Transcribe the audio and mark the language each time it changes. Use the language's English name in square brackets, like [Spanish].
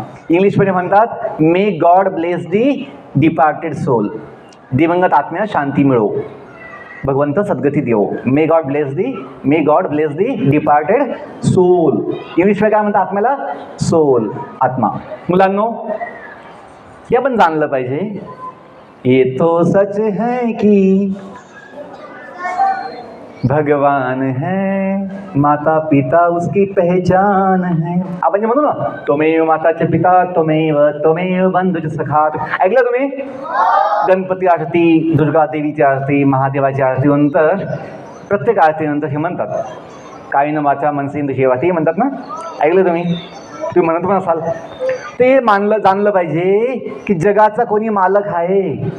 [Marathi] इंग्लिशमध्ये म्हणतात [English] may God bless the departed soul, [Marathi] दिवंगत आत्म्यास शांती मिळो, भगवंत सद्गती देवो. [English] May God bless the departed soul. [Marathi] इंग्लिशमध्ये काय म्हणतात आत्म्याला? सोल, आत्मा. मुलांनो, हे आपण जाणलं पाहिजे. [Hindi] ये तो सच है की भगवान है, माता पिता उसकी पहचान है. [Marathi] आपण जे म्हणू ना, [Sanskrit] त्वमेव माताचे पिता, त्वमेव बंधुचे सखा. [Marathi] ऐकलं तुम्ही? गणपती आरती, दुर्गा देवीची आरती, महादेवाची आरती नंतर प्रत्येक आरतीनंतर हे म्हणतात कायन वाचा मनसेंद्रिय सेवा, ते म्हणतात ना. ऐकलं तुम्ही म्हणत पण असाल. ते जाणलं पाहिजे की जगाचा कोणी मालक आहे.